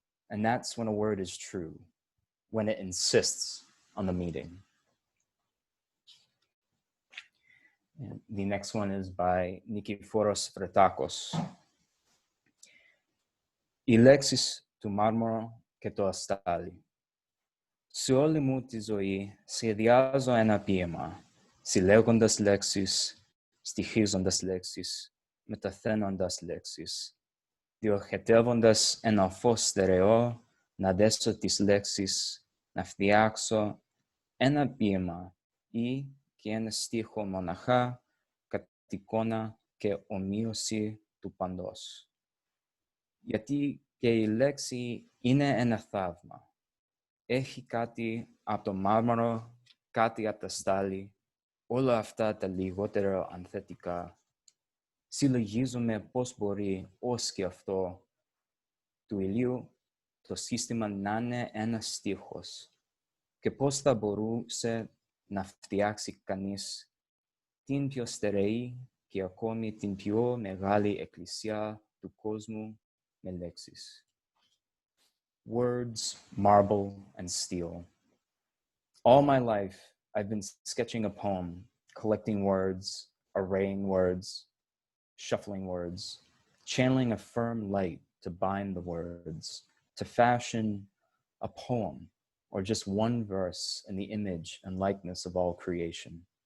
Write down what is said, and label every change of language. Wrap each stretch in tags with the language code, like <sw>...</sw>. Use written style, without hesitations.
<en>And that's when a word is true, when it insists on the meeting. And the next one is by Nikiforos Fretakos.</en> <el>Ilexis tu marmoro και το αστάλι. Σε όλη μου τη ζωή σχεδιάζω ένα ποίημα, συλλέγοντας λέξεις, στοιχίζοντας λέξεις, μεταθένοντας λέξεις, διοχετεύοντας ένα φως στερεό, να δέσω τις λέξεις, να φτιάξω ένα ποίημα ή και ένα στίχο μοναχά, κατ' εικόνα και ομοίωση του παντός. Γιατί και η λέξη είναι ένα θαύμα. Έχει κάτι από το μάρμαρο, κάτι από τα στάλη, όλα αυτά τα λιγότερο ανθετικά. Συλλογίζομαι πώς μπορεί ως και αυτό του ηλίου το σύστημα να είναι ένας στίχος και πώς θα μπορούσε να φτιάξει κανείς την πιο στερεή και ακόμη την πιο μεγάλη εκκλησία του κόσμου με λέξεις.</el> <en>Words, marble, and steel. All my life, I've been sketching a poem, collecting words, arraying words, shuffling words, channeling a firm light to bind the words, to fashion a poem, or just one verse in the image and likeness of all creation.</en>